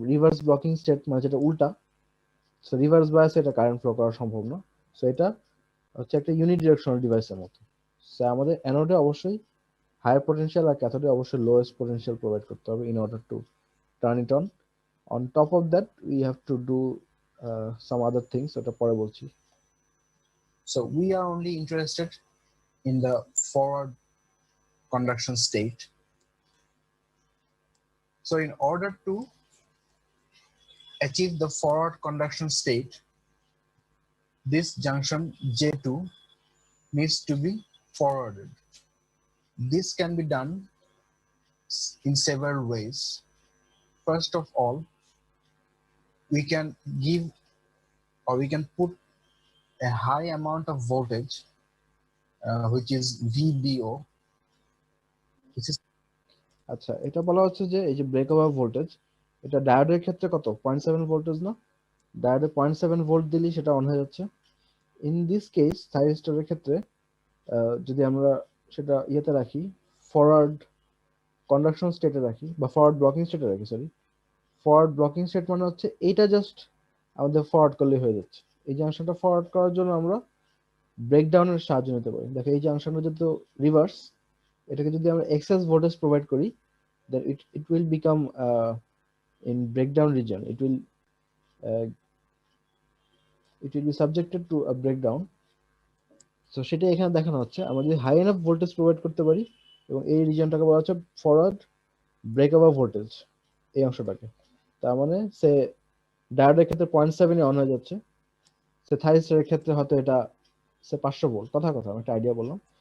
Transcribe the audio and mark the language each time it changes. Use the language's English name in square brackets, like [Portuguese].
[Bangla] Reverse blocking state মানে যেটা উল্টা, সো রিভার্স বায়াসে এটা কারেন্ট ফ্লো করা সম্ভব না। সো এটা হচ্ছে একটা ইউনি ডিরেকশনাল ডিভাইসের মতো। সো আমাদের অ্যানোডে অবশ্যই হায়ার পটেনশিয়াল আর ক্যাথোডে অবশ্যই লোয়েস্ট পটেনশিয়াল প্রোভাইড করতে হবে [English] In order to turn it on. On top of that, we have to do some other things. [Bangla] ওটা পরে বলছি। [English] So we are only interested in the forward conduction state. So in order to achieve the forward conduction state, this junction J2 needs to be forwarded. This can be done in several ways. First of all, we can give or we can put a high amount of voltage which is VBO, which is [Bangla] আচ্ছা, এটা বলা হচ্ছে যে এই যে ব্রেকওভার voltage, এটা ডায়োডের ক্ষেত্রে কত 0.7 ভোল্টেজ না, ডায়োডে 0.7 ভোল্ট দিলেই সেটা অন হয়ে যাচ্ছে। ইন দিস কেস থাইরিস্টরের ক্ষেত্রে যদি আমরা সেটা ইয়েতে রাখি, ফরওয়ার্ড কন্ডাকশন স্টেটে রাখি বা ফরওয়ার্ড ব্লকিং স্টেটে রাখি, সরি, ফরওয়ার্ড ব্লকিং স্টেট মানে হচ্ছে এইটা জাস্ট আমাদের ফরওয়ার্ড করলে হয়ে যাচ্ছে। এই জাংশনটা ফরওয়ার্ড করার জন্য আমরা ব্রেকডাউনের সাহায্য নিতে পারি। দেখো এই জাংশনটা যেহেতু রিভার্স, এটাকে যদি আমরা এক্সেস ভোল্টেজ প্রোভাইড করি, [English] then it will become in breakdown region, uh, it will be subjected to a breakdown. [Bangla] So সেটা এখানে দেখানো হচ্ছে, আমরা যদি হাই এনাফ ভোল্টেজ প্রোভাইড করতে পারি, এবং এই রিজনটাকে বলা হচ্ছে ফরওয়ার্ড ব্রেকওভার ভোল্টেজ, এই অংশটাকে। তার মানে সে ডায়োডের ক্ষেত্রে 0.7 অন হয়ে যাচ্ছে, সে থাইরিস্টরের ক্ষেত্রে হয়তো এটা সে 500 ভোল্ট, কথা আমি একটা আইডিয়া বললাম।